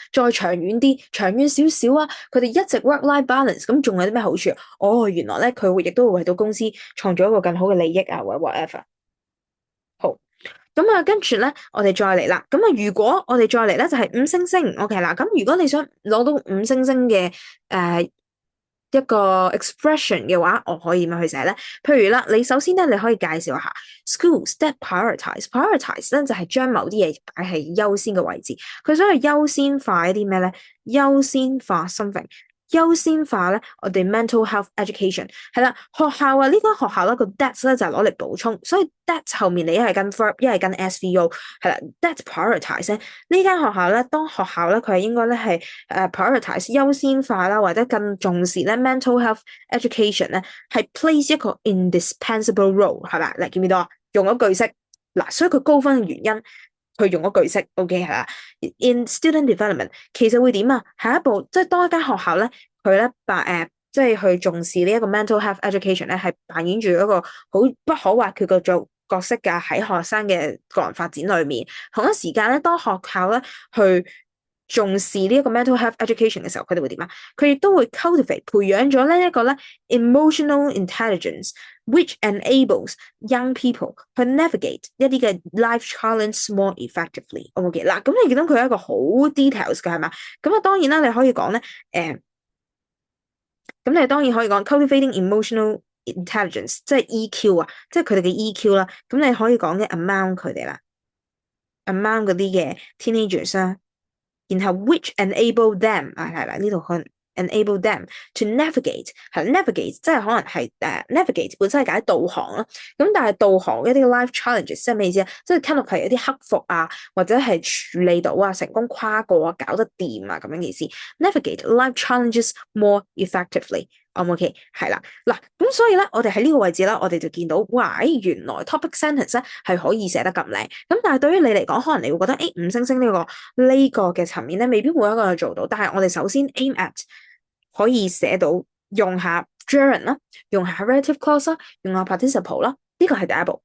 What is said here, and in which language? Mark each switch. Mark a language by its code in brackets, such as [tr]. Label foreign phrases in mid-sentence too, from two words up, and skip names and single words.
[yue] 再長遠啲，長遠少少啊？佢哋一直 [en] work-life balance， [yue] 咁仲有啲咩好處？原來咧佢會亦都會為到公司創造一個更好嘅利益啊，或者 whatever。好，咁啊，跟住咧，我哋再嚟啦。咁啊，如果我哋再嚟咧，就係5星星，OK 啦。咁如果你想攞到5星星嘅一個 expression 嘅話，我可以點樣去寫咧？譬如啦，你首先咧，你可以介紹下 [en] schools that prioritize [yue] 咧，就係將某啲嘢擺喺優先嘅位置。佢想去優先化一啲咩咧？優先化 something。優先化咧，我哋 [en] mental health education [yue] 係啦，學校啊，呢間學校咧個 that 咧就係攞嚟補充，所以 that 後面你一係跟 verb，一係跟 SVO，係啦 [en] that prioritize [yue] 呢間學校咧，當學校咧佢係應該咧係prioritize 優先化啦，或者更重視咧 [en] mental health education [yue] 咧，係 place 一個 [en] indispensable role [yue] 係咪？嚟見唔見到啊？用咗句式嗱，所以佢高分嘅原因。佢用咗句式 ，OK 係啦。 [en] In student development， [yue] 其實會點啊？下一步即係當一間學校咧，佢咧即係去重視呢一個 [en] mental health education [yue] 咧，係扮演住一個好不可或缺嘅角色㗎，喺學生嘅個人發展裏面。同一時間咧，當學校咧去重視呢一個 [en] mental health education [yue] 嘅時候，佢哋會點啊？佢亦都會 cultivate 培養咗呢一個咧 [en] emotional intelligence。 Which enables young people [yue] 去 navigate 一啲嘅 [en] life challenge more effectively。 [yue] OK 嗱，咁你見到佢係一個好 details 嘅係嘛？咁啊，當然啦，你可以講咧，咁你當然可以講 [en] cultivating emotional intelligence， [yue] 即係 EQ 啊，即係佢哋嘅 EQ 啦。咁你可以講嘅 among 佢哋啦，among 嗰啲嘅 teenagers 啦，然後 [en] which enable them [yue] 係啦，呢度可能。 [en] enable them to navigate [yue] 係 navigate，即係可能係navigate 本身係解導航啦。咁但係導航一啲 [en] life challenges [yue] 即係咩意思啊？即係 [en] kind of [yue] 係一啲克服啊，或者係處理到啊，成功跨過啊，搞得掂啊咁樣嘅意思。 [en] navigate life challenges more effectively。 [yue] OK 係啦，嗱咁所以咧，我哋喺呢個位置啦，我哋就見到，哇！原來 [en] topic sentence [yue] 咧係可以寫得咁靚。咁但係對於你嚟講，可能你會覺得，5星星呢個嘅層面咧，未必每一個人做到。但係我哋首先 [en] aim at [yue] 可以寫到用下 gerund 啦，用下 [en] relative clause [yue] 啦，用下 participle 啦，呢個係第一步。